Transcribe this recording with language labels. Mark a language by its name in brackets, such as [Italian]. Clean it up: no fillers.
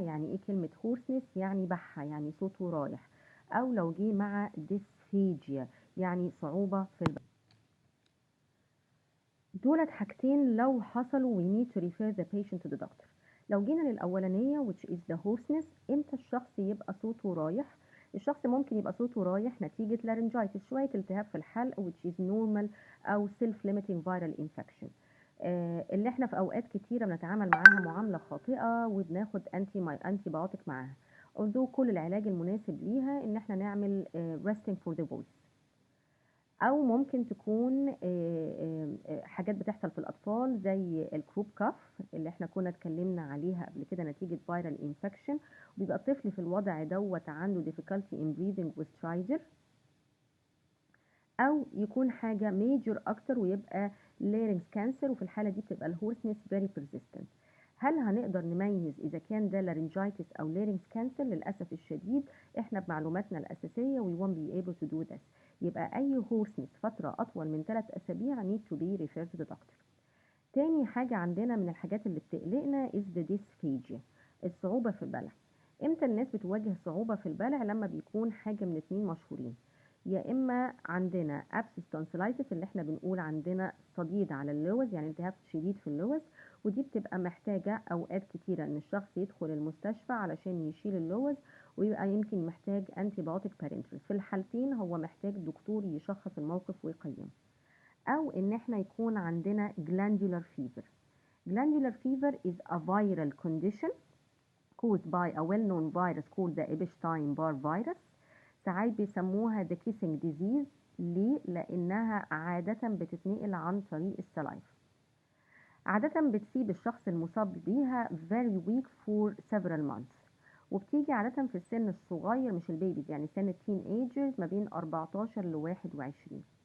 [Arabic] يعني إيه كلمة hoarseness؟ يعني بحة، يعني صوته رايح. أو لو جه مع dysphagia يعني صعوبة في البلع. دولت حاجتين لو حصلوا [English] we need to refer the patient to the doctor. [Arabic] لو جينا للأولانية which is the hoarseness، إمتى الشخص يبقى صوته رايح؟ الشخص ممكن يبقى صوته رايح نتيجة laryngitis، شوية التهاب في الحلق which is normal، أو self-limiting viral infection اللي احنا في أوقات كتيرة بنتعامل معاها معاملة خاطئة وبناخد انتي بايوتيك معاها. although كل العلاج المناسب ليها إن احنا نعمل resting for the voice. او ممكن تكون حاجات بتحصل في الاطفال زي الكروب كاف اللي احنا كنا اتكلمنا عليها قبل كده نتيجه فيرال انفكشن، وبيبقى الطفل في الوضع دوت عنده [English] difficulty in breathing with stridor. [Arabic] او يكون حاجه ميجور اكتر ويبقى larynx cancer، وفي الحاله دي بتبقى الهورسنس [English] very persistent. [Arabic] هل هنقدر نميز اذا كان ده laryngitis او larynx cancer؟ للاسف الشديد احنا بمعلوماتنا الاساسيه [English] we won't be able to do this. [Arabic] يبقى اي hoarseness فتره اطول من 3 اسابيع [English] need to be referred to the doctor. [Arabic] تاني حاجه عندنا من الحاجات اللي بتقلقنا is the dysphagia، الصعوبه في البلع. امتى الناس بتواجه صعوبه في البلع؟ لما بيكون حاجه من اتنين مشهورين. يا اما عندنا abscess tonsillitis اللي احنا بنقول عندنا صديد على اللوز، يعني التهاب شديد في اللوز، ودي بتبقى محتاجه اوقات كتيره ان الشخص يدخل المستشفى علشان يشيل اللوز، ويبقى يمكن محتاج انتي بايوتيك بارنترال. في الحالتين هو محتاج دكتور يشخص الموقف ويقيم. او ان احنا يكون عندنا glandular fever. [English] Glandular fever is a viral condition caused by a well-known virus called the Epstein-Barr virus. [Arabic] ساعات بيسموها the kissing disease. ليه؟ لأنها عادة بتتنقل عن طريق السلايف. عادة بتسيب الشخص المصاب بيها [English] very weak for several months، [Arabic] وبتيجي عادة في السن الصغير مش البيبيز، يعني سن teenagers ما بين 14 ل 21.